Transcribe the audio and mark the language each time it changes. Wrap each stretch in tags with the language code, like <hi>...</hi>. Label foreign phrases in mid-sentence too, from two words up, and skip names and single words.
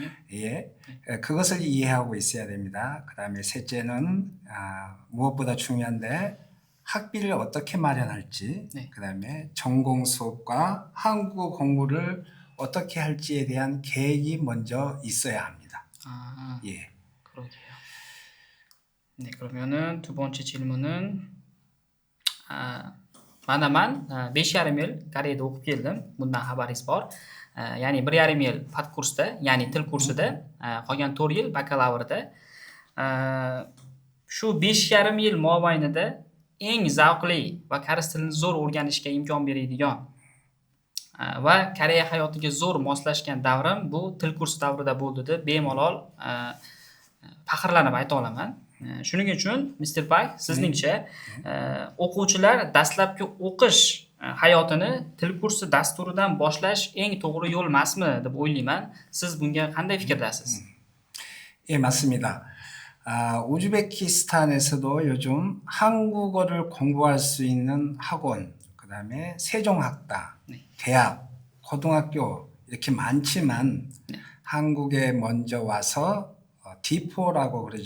<ko>그것을 이해하고 있어야 됩니다. 그 다음에 셋째는 무엇보다 중요한데 학비를 어떻게 마련할지, 그 다음에 전공 수업과 한국어 공부를 어떻게 할지에 대한 계획이 먼저 있어야 합니다. 그러게요. 네, 그러면은 두 번째 질문은</ko> <uz>Manaman 5,5 yil Koreyada o'qib keldim. Bundan xabaringiz bor. Ya'ni 1,5 yil padkursda, ya'ni til kursida, qolgan 4 yil bakalavrda. Shu 5,5 yil mobaynida eng zavqli va koreys tilini zo'r o'rganishga imkon beradigan va Koreya hayotiga zo'r moslashgan davrim bu til kursi davrida bo'ldi deb bemalol faxrlanib ayta olaman. Shuning uchun Mr. Pak, sizningcha o'quvchilar dastlabki o'qish hayotini til kursi dasturidan boshlash eng to'g'ri yo'l emasmi deb o'ylayman. Siz bunga qanday fikrdasiz?</uz> <ko>맞습니다. 우즈베키스탄에서도 요즘 한국어를 공부할 수 있는 학원, 그 다음에 세종학당, 대학, 고등학교 이렇게 많지만 한국에 먼저 와서 D4라고 그러죠.</ko>